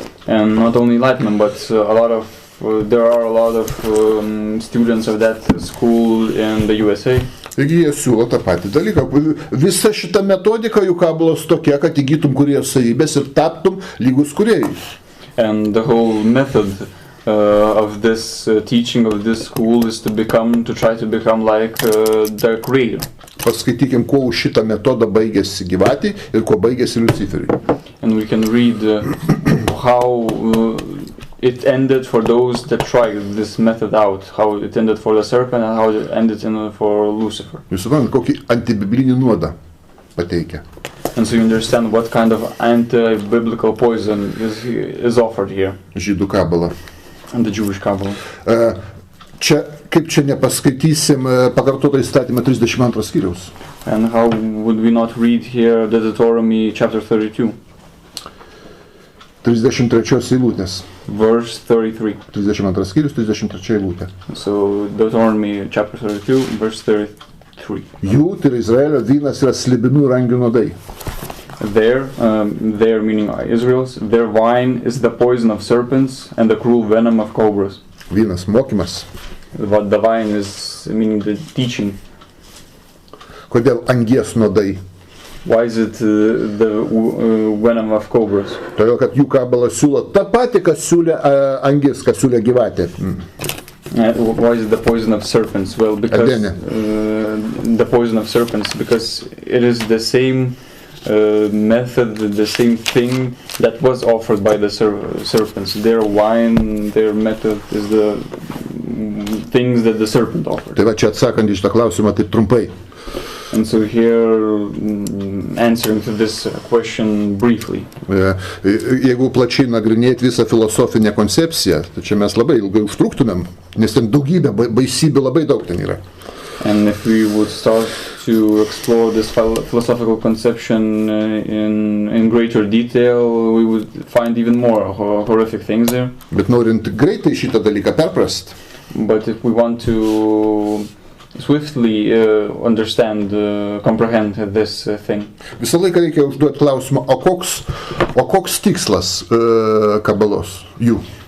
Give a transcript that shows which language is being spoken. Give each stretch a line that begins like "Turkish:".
English: And not only Laitman, but there are a lot of students of that school in the USA.
Lithuanian: Taigi jie siūlo tą patį dalyką. Visa šita metodika jų kabalos tokia, kad įgytum kūrėjo savybės ir taptum lygus kūrėjai.
English: And the whole method of this teaching of this school is to try to become like the Creator.
Lithuanian: Paskaitykim, kuo už šitą metodą baigėsi gyvatį ir kuo baigėsi Luciferiui.
English: And we can read how it ended for those that tried this method out, how it ended for the serpent and how it ended for Lucifer.
Lithuanian: Jūs suprantate, kokį antibiblinį nuodą pateikia.
English: And so you understand what kind of anti-biblical poison is offered here.
Lithuanian: Žydų kabala.
English: And the Jewish Kabbalah.
Lithuanian: Čia kaip čia nepaskaitysim pakartotą įstatymą 32 skyriaus.
English: And how would we not read here Deuteronomy chapter 32?
Lithuanian: 33 eilutės.
English: Verse 33.
Lithuanian: 32 skyrius, 33 eilutė.
English: So Deuteronomy chapter 32, verse 33.
Lithuanian: Jų, tai yra Izraelio vynas, yra slibinų ir angių nuodai.
English: Their meaning Israel's, their wine is the poison of serpents and the cruel venom of cobras.
Lithuanian: Vynas, mokymas.
English: What the wine is meaning the teaching.
Lithuanian: Kodėl angies nuodai?
English: Why is it the venom of cobras?
Lithuanian: Todėl, kad jų kabala siūlo tą patį, kas siūlė angis, kas siūlė gyvatė.
English: Why is it the poison of serpents? Well, because the poison of serpents, because it is the same method, the same thing that was offered by the serpents. Their wine, their method is the things that the serpent offered.
Lithuanian: Tai va čia atsakant į šitą klausimą taip trumpai.
English: And so here, answering to this question briefly.
Lithuanian: Jeigu plačiai nagrinėti visą filosofinę koncepciją, tai čia mes labai ilgai užtruktumėm, nes ten daugybė, baisybių labai daug ten yra.
English: And if we would start to explore this philosophical conception in greater detail, we would find even more horrific things there.
Lithuanian: Bet norint greitai šitą dalyką perprast.
English: But if we want to swiftly understand, comprehend this thing.
Lithuanian: Visą laiką reikia užduoti klausimą, o koks tikslas kabalos jų?